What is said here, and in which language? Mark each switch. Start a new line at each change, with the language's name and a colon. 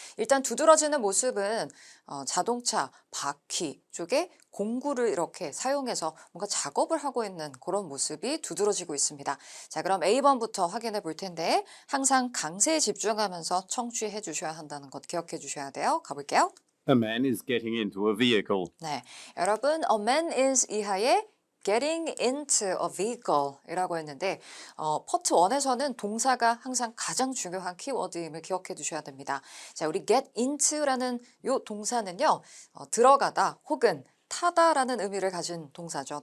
Korean: 일단 두드러지는 모습은 자동차 바퀴 쪽에 공구를 이렇게 사용해서 뭔가 작업을 하고 있는 그런 모습이 두드러지고 있습니다. 자, 그럼 A번부터 확인해 볼 텐데 항상 강세에 집중하면서 청취해 주셔야 한다는 것 기억해 주셔야 돼요. 가볼게요.
English: A man is getting into a vehicle.
Korean: 네, 여러분,
English: a man is
Korean: 이하의
English: getting into a vehicle
Korean: 이라고 했는데 파트 1에서는 동사가 항상 가장 중요한 키워드임을 기억해 두셔야 됩니다. 자, 우리 get into라는 요 동사는요, 들어가다 혹은 타다라는 의미를 가진 동사죠.